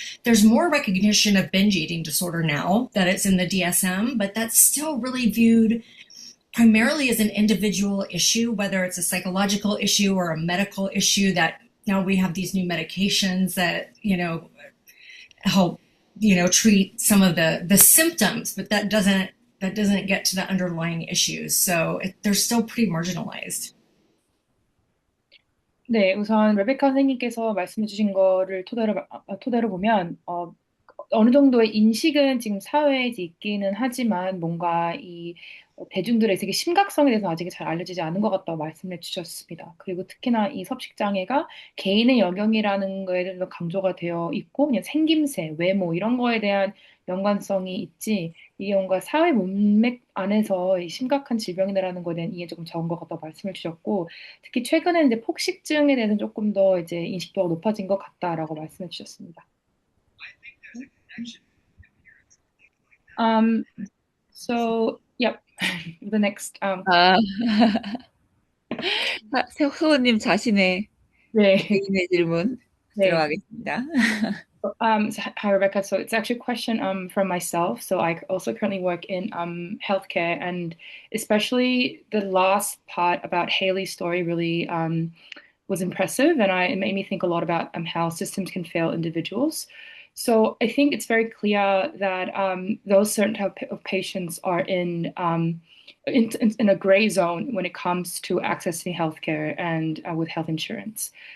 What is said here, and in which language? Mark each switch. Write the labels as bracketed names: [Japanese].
[English] There's more recognition of binge eating disorder now that it's in the DSM, but that's still really viewed primarily as an individual issue, whether it's a psychological issue or a medical issue, that now we have these new medications that, help, treat some of the symptoms, but that doesn't get to the underlying issues. So they're still pretty marginalized. [Korean] 네, 우선 레베카 선생님께서 말씀해 주신 거를 토대로 보면, 어느 정도의 인식은 지금 사회에 있기는 하지만 뭔가 이 대중들의 되게 심각성에 대해서 아직 잘 알려지지 않은 것 같다고 말씀해 주셨습니다. 그리고 특히나 이 섭식장애가 개인의 영역이라는 거에 대해서 강조가 되어 있고, 그냥 생김새, 외모 이런 거에 대한 연관성이 있지, 이게 뭔가 사회 문맥 안에서 이 심각한 질병이라는 거에 대한 이해 조금 적은 것 같다고 말씀을 주셨고, 특히 최근에 이제 폭식증에 대해서는 조금 더 이제 인식도가 높아진 것 같다라고 말씀해 주셨습니다. [English] So, yep. The next. [Korean] 소호님 자신의 네. 개인의 질문 들어가겠습니다. [English] Hi, Rebecca. So it's actually a question from myself. So I also currently work in healthcare, and especially the last part about Haley's story really was impressive, and it made me think a lot about how systems can fail individuals. So I think it's very clear that those certain type of patients are in a gray zone when it comes to accessing healthcare and with health insurance.